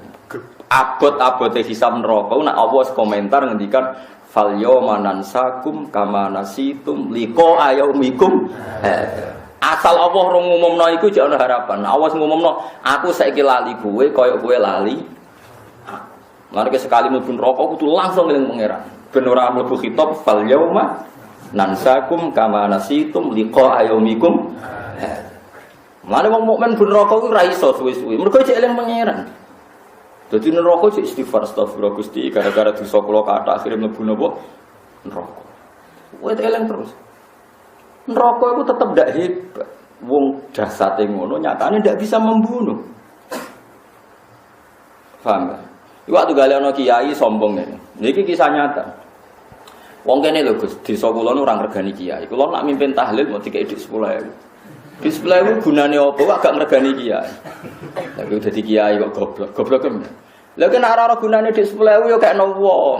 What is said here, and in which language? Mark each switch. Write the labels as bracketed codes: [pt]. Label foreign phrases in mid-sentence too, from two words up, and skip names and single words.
[jv] Abot-abote hisab neraka nak Allah komentar ngendikan [ar] fal yawma nansakum kama nasitum liqa yaumikum. [jv] Asal Allah rong ngumumno iku jek ana harapan. Allah ngumumno aku saiki lali kowe kaya kowe lali. Lan sekali mlebu neraka kudu langsung eling pangeran. Ben ora mlebu khitab [ar] fal yawma nansakum kama nasitum liqa yaumikum. [jv] Mulane wong mukmin ben neraka ku ora iso suwe-suwe. Mergo cek eling pangeran. Dadi neraka cek istighfar astagfirullah Gusti gara-gara dosa kula kathah akhire mlebu napa neraka. Kowe eling terus. [id] Neraka itu tetep ndak hebat. [jv] Wong jasate ngono nyatane [id] ndak bisa membunuh. [jv] Paham gak? Waktu gale ana kiai sombong ngene. Niki kisah nyata. Wong kene lho Gus, desa kula nu ora ngregani kiai. Kula nak mimpin tahlil mau dikek dik 10.000. Di 10.000 gunane apa kok gak ngregani kiai. Tapi udah dadi kiai kok goblok. Goblok kan. Lha kene ora gunane dik 10.000 yo kekno wong.